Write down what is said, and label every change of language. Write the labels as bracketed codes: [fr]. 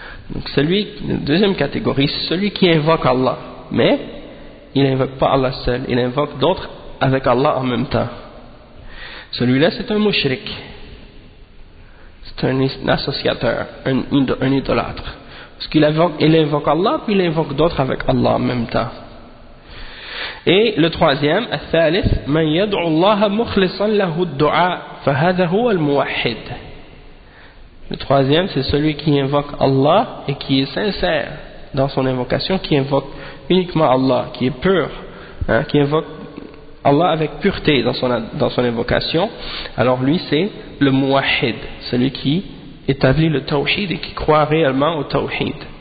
[fr] Donc celui, la deuxième catégorie, c'est celui qui invoque Allah, mais il n'invoque pas Allah seul, il invoque d'autres avec Allah en même temps. Celui-là, c'est un mushrik. C'est un associateur, un idolâtre. Parce qu'il invoque Allah, puis il invoque d'autres avec Allah en même temps. Et le troisième, [ar] الثالث, من يدعو الله مخلصا له الدعاء فهذا هو الموحد. [fr] Le troisième, c'est celui qui invoque Allah et qui est sincère dans son invocation, qui invoque uniquement Allah, qui est pur, hein, qui invoque Allah avec pureté dans son invocation. Alors lui, c'est le muwahhid, celui qui établit le tawhid et qui croit réellement au tawhid.